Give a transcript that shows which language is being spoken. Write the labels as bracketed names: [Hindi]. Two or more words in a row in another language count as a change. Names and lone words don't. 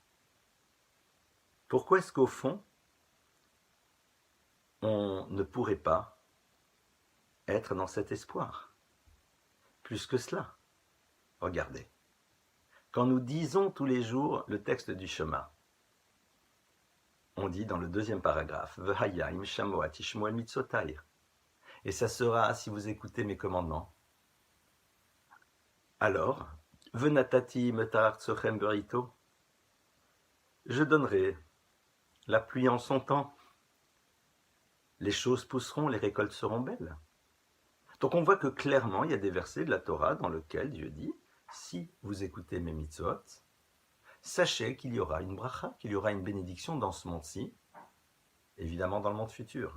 [French] Pourquoi est-ce qu'au fond, on ne pourrait pas être dans cet espoir? Plus que cela, regardez. Quand nous disons tous les jours le texte du Shema, on dit dans le deuxième paragraphe, [Hebrew] והיה אם שמע תשמעו אל מצותי. [French] Et ça sera si vous écoutez mes commandements. Alors, [Hebrew] ונתתי מטר ארצכם בעתו, [French] je donnerai la pluie en son temps. Les choses pousseront, les récoltes seront belles. Donc on voit que clairement, il y a des versets de la Torah dans lesquels Dieu dit, si vous écoutez mes mitzvot, sachez qu'il y aura une bracha, qu'il y aura une bénédiction dans ce monde-ci, évidemment dans le monde futur.